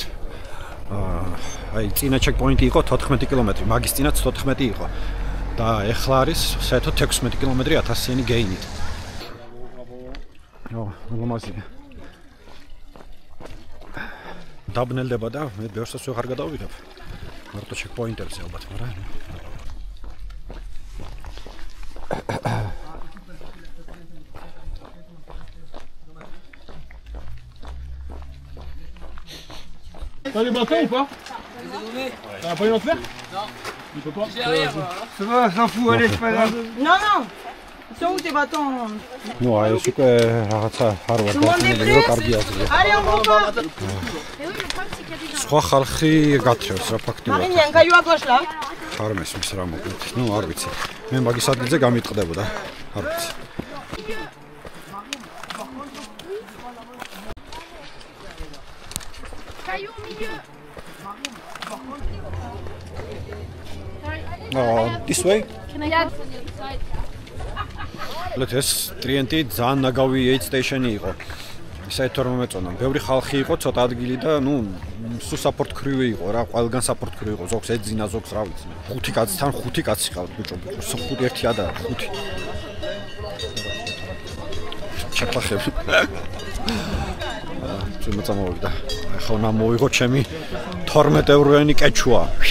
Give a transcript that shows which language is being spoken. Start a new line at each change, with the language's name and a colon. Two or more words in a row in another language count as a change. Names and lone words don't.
Georgian: აი წინა ჩეკპოინტი იყო 14 კილომეტრი, მაგის წინაც 14 იყო. და ეხლა არის საერთოდ 16 კილომეტრი 1000-იანი გეინით. ნორმალია. დაბნელდება და მე ბევრსაც ვეღარ გადავიღებ. მარტო ჩეკპოინტებზე ალბათ, მაგრამ
French: T'as les bâtons ou pas? T'as pas une autre faire? Non. Il peut pas? Ça va, s'en fout, allez, c'est pas grave. Non, non. Ils sont où tes bâtons?
Georgian: ნუ აი ეს უკვე რაღაცა არ ვარ დაგინებული რომ კარგი აზრია.
French: Allez, on repart.
Georgian: სხვა ხალხი გათრევს რა ფაქტიურად.
French: Marine, il y a un caillou à gauche là.
Georgian: არ მესმის რა მოკლედ. ნუ არ ვიცი. მე მაგის ადგილზე გამიტყდებოდა. არ ვიცი.
French: Caillou au milieu.
English: This way? Can I add on the other side?
Georgian: ეს ტრიენტი ძალიან ნაგავი
English: aid station-
Georgian: ი იყო. საერთოდ რომ მეწონა, ბევრი ხალხი იყო, ცოტა ადგილი და სუ
English: support crew
Georgian: იყო რა, ყველგან
English: support crew
Georgian: იყო, ზოგს ეძინა, ზოგს რა ვიცი. 5 კაცთან 5 კაცი ყავთ ბიჭო, 5 ერთი ადაა, 5. ჩაფახები. ძმა წამოვიდა. ახლა უნდა მოვიღო ჩემი 12 ევროიანი კეჩუა.